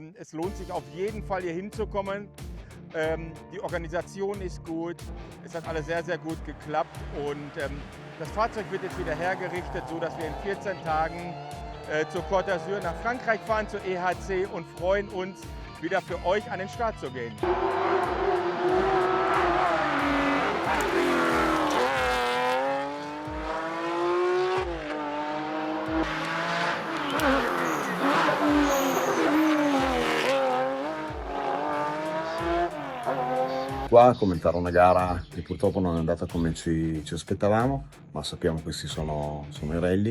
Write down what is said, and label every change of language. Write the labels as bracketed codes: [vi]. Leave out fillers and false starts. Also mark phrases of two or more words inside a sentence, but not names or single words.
[de] Es lohnt sich auf jeden Fall hier hinzukommen. Die Organisation ist gut, es hat alles sehr, sehr gut geklappt und das Fahrzeug wird jetzt wieder hergerichtet, so dass wir in 14 Tagen zur Côte d'Azur nach Frankreich fahren, zur EHRC und freuen uns, wieder für euch an den Start zu gehen. [it] Qua a commentare una gara che purtroppo non è andata come ci aspettavamo, ma sappiamo che questi sono i rally.